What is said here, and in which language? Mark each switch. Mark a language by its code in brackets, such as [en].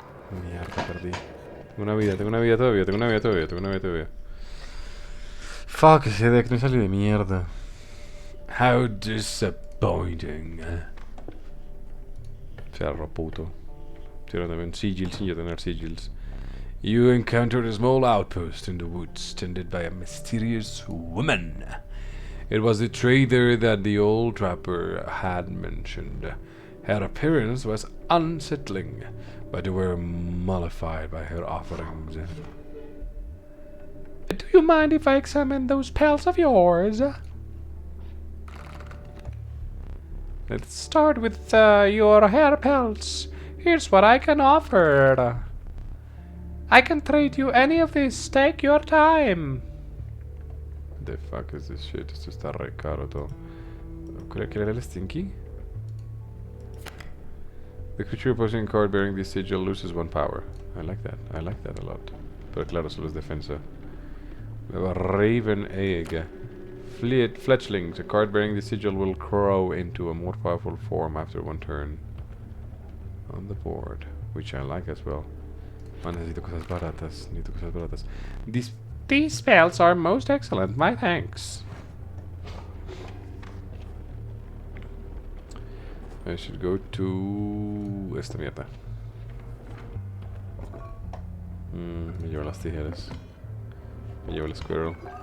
[es] Mierda, perdí. Tengo una vida todavía. Fuck, ese deck no salió de mierda. [en] How disappointing. [es] Cerro puto. Hicieron también sigils sin yo tener sigils. [en] You encountered a small outpost in the woods tended by a mysterious woman. It was the trader that the old trapper had mentioned. Her appearance was unsettling, but they were mollified by her offerings. Do you mind if I examine those pelts of yours? Let's start with your hair pelts. Here's what I can offer. I can trade you any of these. Take your time. The fuck is this shit? [es] Esto está re caro todo. ¿Qué era el stinky? [en] The creature opposing card bearing this sigil loses 1 power. I like that a lot. [es] Pero claro, solo es defensa. [en] We have a Raven Egg. Fletchlings. A card bearing the sigil will grow into a more powerful form after 1 turn. On the board, which I like as well. [es] Oh, necesito cosas baratas. [en] These spells are most excellent, my thanks. I should go to... [es] esta mierda. Me llevo las tijeras. Me llevo el squirrel.